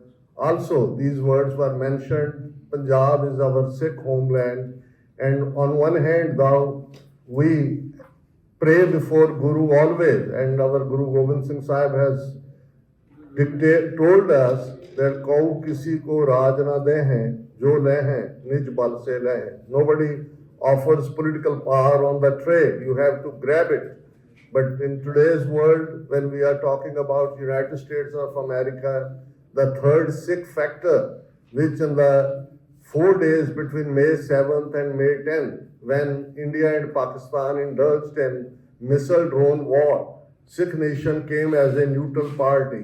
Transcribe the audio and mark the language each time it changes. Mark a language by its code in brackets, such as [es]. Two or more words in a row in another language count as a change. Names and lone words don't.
[en] Also, these words were mentioned. Punjab is our Sikh homeland, and on one hand, we pray before Guru always, and our Guru Gobind Singh Sahib has told us that [pa] "ਕੋਊ ਕਿਸੀ ਕੋ ਰਾਜ ਨ ਦੇਹੈ, ਜੋ ਲੇਹੈ, ਨਿਜ ਬਲ ਸੇ ਲੇਹੈ." [en] Nobody offers political power on the tray. You have to grab it. But in today's world, when we are talking about United States of America, the third Sikh factor, which in the 4 days between May 7th and May 10th, when India and Pakistan indulged in missile drone war, Sikh nation came as a neutral party.